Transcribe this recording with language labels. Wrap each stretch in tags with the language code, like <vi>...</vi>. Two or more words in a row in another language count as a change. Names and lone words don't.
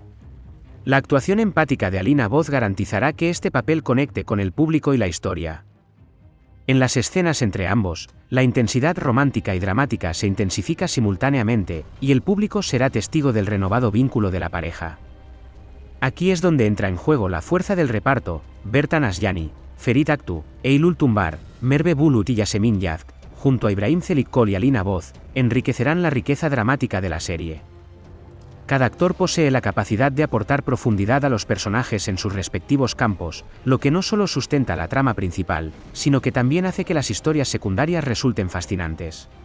<es>La actuación empática de Alina Boz garantizará que este papel conecte con el público y la historia. En las escenas entre ambos, la intensidad romántica y dramática se intensifica simultáneamente, y el público será testigo del renovado vínculo de la pareja. Aquí es donde entra en juego la fuerza del reparto. Bertan Asllani, Ferit Aktu, Eylül Tunbar, Merve Bulut y Yasemin Yazg, junto a Ibrahim Celikol y Alina Voz, enriquecerán la riqueza dramática de la serie. Cada actor posee la capacidad de aportar profundidad a los personajes en sus respectivos campos, lo que no solo sustenta la trama principal, sino que también hace que las historias secundarias resulten fascinantes.</es>